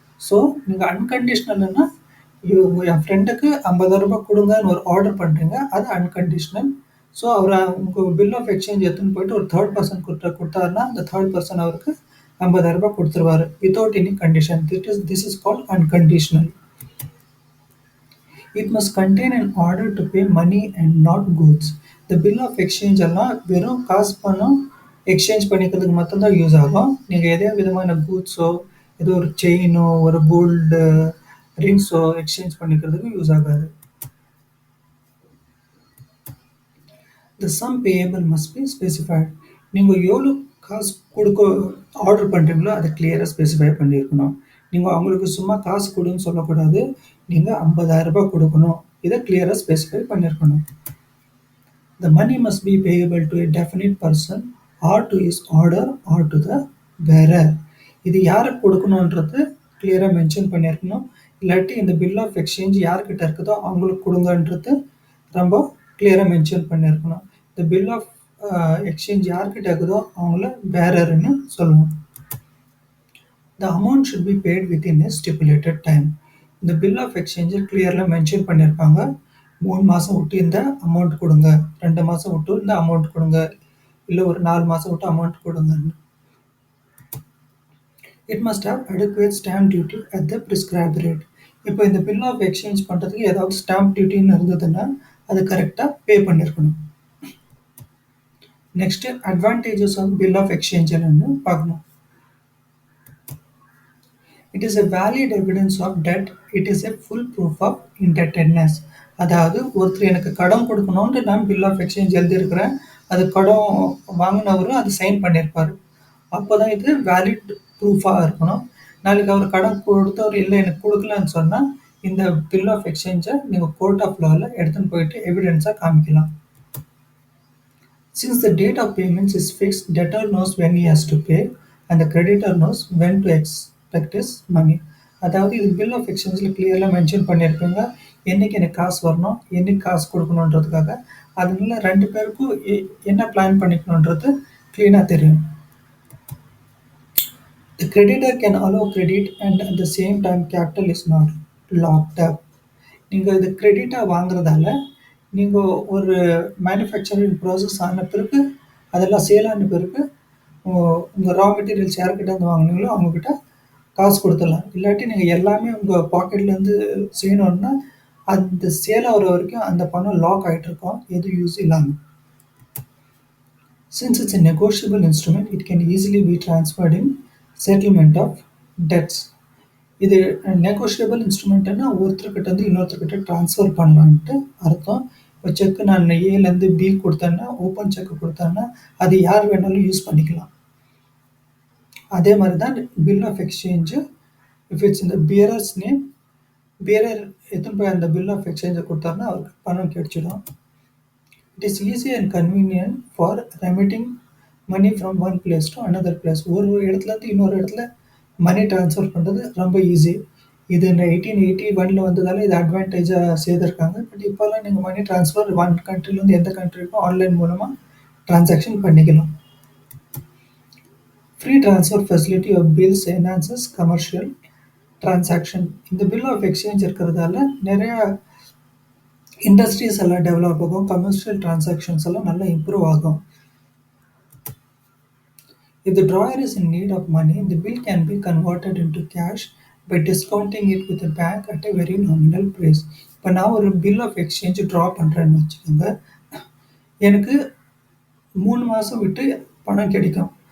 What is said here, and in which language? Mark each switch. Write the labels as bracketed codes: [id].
[ta] So நீங்கள் அன்கண்டிஷ்னல்னா என் ஃப்ரெண்டுக்கு 50,000 ரூபாய் கொடுங்கன்னு ஒரு ஆர்டர் பண்ணுறீங்க, அது அன்கண்டிஷ்னல். ஸோ அவர் உங்கள் பில் ஆஃப் எக்ஸ்சேஞ்ச் எடுத்துன்னு போயிட்டு ஒரு தேர்ட் பர்சன் கொடுத்தாருன்னா அந்த தேர்ட் பர்சன் அவருக்கு 50,000 ரூபாய் கொடுத்துருவாரு [en] Without any condition. This is called unconditional. It must contain an order to pay money and not goods. [ta] இந்த பில் ஆஃப் எக்ஸ்சேஞ்ச் எல்லாம் வெறும் காசு பணம் எக்ஸ்சேஞ்ச் பண்ணிக்கிறதுக்கு மட்டும்தான் யூஸ் ஆகும். நீங்கள் எதே விதமான கூட்ஸோ ஏதோ ஒரு செயினோ ஒரு கோல்டு ரிங்ஸோ எக்ஸ்சேஞ்ச் பண்ணிக்கிறதுக்கு யூஸ் ஆகாது. [en] The sum payable must be specified. [ta] நீங்க எவ்வளோ காசு குடுக்க ஆர்டர் பண்றீங்களோ, அத கிளியரா ஸ்பெசிஃபை பண்ணியிருக்கணும். நீங்க அவங்களுக்கு சும்மா காசு குடுன்னு சொல்லக்கூடாது. நீங்க ரூ. 50,000 குடுக்கணும். இத கிளியரா ஸ்பெசிஃபை பண்ணியிருக்கணும். [en] The money must be payable to a definite person or to his order or to the bearer. [ta] இது யாருக்கு கொடுக்கணுன்றது கிளியரா மென்ஷன் பண்ணியிருக்கணும். இல்லாட்டி இந்த பில் ஆஃப் எக்ஸ்சேஞ்ச் யார்கிட்ட இருக்குதோ அவங்களுக்கு கொடுங்கன்றது ரொம்ப கிளியரா மென்ஷன் பண்ணியிருக்கணும். இந்த பில் ஆஃப் எக்ஸ்சேஞ்ச் யார்கிட்ட இருக்குதோ அவங்கள பேரர்ன்னு சொல்லணும். [en] The amount should be paid within a stipulated time. [ta] இந்த பில் ஆஃப் எக்ஸ்சேஞ்சை கிளியர்ல மென்ஷன் பண்ணியிருப்பாங்க. 3 மாசம் விட்டு இந்த அமௌண்ட் கொடுங்க, 2 மாசம் விட்டு இந்த அமௌண்ட் கொடுங்க, இல்லை ஒரு 4 மாசம் விட்டு அமௌண்ட் கொடுங்கன்னு. [en] It must have adequate stamp duty at the prescribed rate. [ta] இப்போ இந்த பில் ஆஃப் எக்ஸ்சேஞ்ச் பண்ணுறதுக்கு ஏதாவது ஸ்டாம்ப் டியூட்டின்னு இருந்ததுன்னா அது கரெக்டாக பே பண்ணியிருக்கணும். Next advantages of bill of exchange என்னன்னு பார்க்கணும். [en] It is a valid evidence of debt. It is a full proof of indebtedness. [ta] அதாவது ஒருத்தர் எனக்கு கடன் கொடுக்கணும்னு நான் பில் ஆஃப் எக்ஸ்சேஞ்ச் எழுதியிருக்கிறேன். அது கடன் வாங்கினவரும் அது சைன் பண்ணியிருப்பாரு. அப்போதான் இது வேலிட் ப்ரூஃபாக இருக்கணும். நாளைக்கு அவர் கடன் கொடுத்தவர் இல்லை எனக்கு கொடுக்கலன்னு சொன்னால் இந்த பில் ஆஃப் எக்ஸ்சேஞ்சை நீங்கள் கோர்ட் ஆஃப் லாவில் எடுத்துன்னு போயிட்டு எவிடன்ஸாக காமிக்கலாம். [en] Since the date of payments is fixed, debtor knows when he has to pay and the creditor knows when to expect his money. [ta] அதாவது இது பில் ஆஃப் எக்ஸ்சேஞ்சில் கிளியராக மென்ஷன் பண்ணியிருக்காங்க. என்னைக்கு எனக்கு காசு வரணும், என்னைக்கு காசு கொடுக்கணுன்றதுக்காக. அதனால 2 பேருக்கும் என்ன பிளான் பண்ணிக்கணுன்றது க்ளீனாக தெரியும். [en] The creditor can allow credit and at the same time capital is not locked up. [ta] நீங்கள் இது கிரெடிட்டாக வாங்குறதால நீங்கள் ஒரு மேனுஃபேக்சரிங் ப்ராசஸ் ஆன பிறகு அதெல்லாம் சேல் ஆன பிறகு உங்கள் ரா மெட்டீரியல்ஸ் யார்கிட்ட வந்து வாங்கினீங்களோ அவங்கக்கிட்ட காசு கொடுத்துடலாம். இல்லாட்டி நீங்கள் எல்லாமே உங்கள் பாக்கெட்லேருந்து செய்யணுன்னா அந்த சேல் ஆகிற வரைக்கும் அந்த பணம் லாக் ஆகிட்டு இருக்கும், எதுவும் யூஸ் இல்லாமல். [en] Since it's a negotiable instrument, it can easily be transferred in settlement of debts. [ta] இது நெகோஷியபிள் இன்ஸ்ட்ருமெண்ட்னா ஒருத்தர்கிட்ட இருந்து இன்னொருத்தர்கிட்ட ட்ரான்ஸ்ஃபர் பண்ணலான்ட்டு அர்த்தம். இப்போ செக்கு நான் ஏலேருந்து பி கொடுத்தேன்னா, ஓப்பன் செக்கு கொடுத்தேன்னா அது யார் வேணாலும் யூஸ் பண்ணிக்கலாம். அதே மாதிரி தான் bill of exchange. [en] if it's [ta] இந்த பியரர்ஸ் நேம், பியரர் எடுத்துன்னு போய் அந்த பில் ஆஃப் எக்ஸ்சேஞ்சை கொடுத்தாருன்னா அவருக்கு பணம் கிடைச்சிடும். [en] It is easy and convenient for remitting money from one place to another place. [ta] ஒரு இடத்துலேருந்து இன்னொரு இடத்துல மணி ட்ரான்ஸ்ஃபர் பண்ணுறது ரொம்ப ஈஸி. இது இந்த 1881 வந்ததால் இது அட்வான்டேஜாக செய்திருக்காங்க. பட் இப்போல்லாம் நீங்கள் மணி ட்ரான்ஸ்ஃபர் ஒன் கண்ட்ரிலேருந்து எந்த கண்ட்ரிக்கும் ஆன்லைன் மூலமாக ட்ரான்சாக்ஷன் பண்ணிக்கலாம். [en] Free transfer facility of bills enhances commercial transaction. [ta] இந்த பில் ஆஃப் எக்ஸ்சேஞ்ச் இருக்கிறதால நிறையா இண்டஸ்ட்ரீஸ் எல்லாம் டெவலப் ஆகும், கமர்ஷியல் ட்ரான்சாக்ஷன்ஸ் எல்லாம் நல்லா இம்ப்ரூவ் ஆகும். [en] If the drawer is in need of money, the bill can be converted into cash by discounting it with the bank at a very nominal price. [ta] இப்போ நான் ஒரு bill of exchange draw பண்ணுறேன்னு வச்சுக்கோங்க. எனக்கு 3 மாதம் விட்டு பணம் கிடைக்கும்.